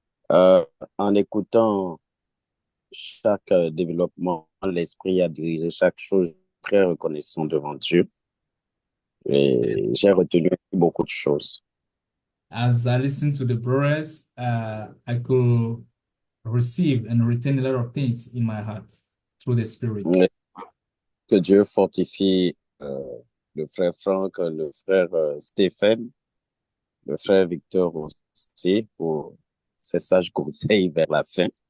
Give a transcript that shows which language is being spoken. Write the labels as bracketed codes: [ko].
[fr] En écoutant chaque développement, l'esprit a dirigé chaque chose, très reconnaissant devant Dieu. Et j'ai retenu beaucoup de choses. [en] As I listen to the brothers, I could receive and retain a lot of things in my heart through the Spirit. [fr] Que Dieu fortifie le frère Franck, le frère Stéphane, le frère Victor aussi pour ses sages conseils vers la fin.